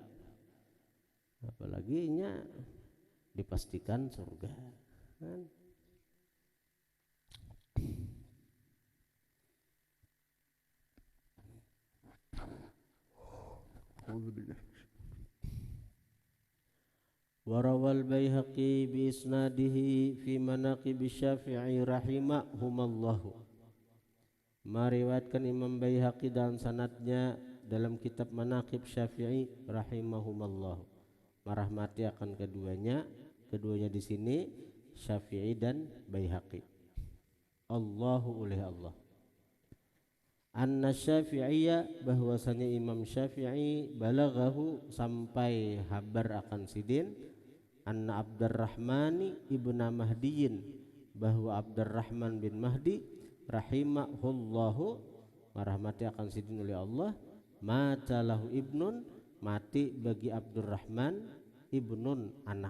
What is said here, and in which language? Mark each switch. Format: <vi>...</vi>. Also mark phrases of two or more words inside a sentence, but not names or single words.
<bjn>Apalagi nya dipastikan surga.</bjn> <ar>Kan? وروى البيهقي بإسناده في مناقب الشافعي رحمهما الله.</ar> <bjn>Meriwayatkan Imam Baihaqi dalam sanadnya dalam kitab Manaqib Syafi'i rahimahumallahu. Merahmati akan keduanya di sini Syafi'i dan Baihaqi. Allahu oleh Allah.</bjn> <ar>أن الشافعي,</ar> <bjn>bahwasanya Imam Syafi'i balaghahu sampai habar akan Sidin</bjn> <ar>أن عبد الرحمن بن مهدي,</ar> <bjn>bahwa Abdurrahman bin Mahdi rahimahullahu merahmati akan Sidin oleh Allah,</bjn> <ar>مات له ابن,</ar> <bjn>mati bagi Abdurrahman ibnun anak.</bjn>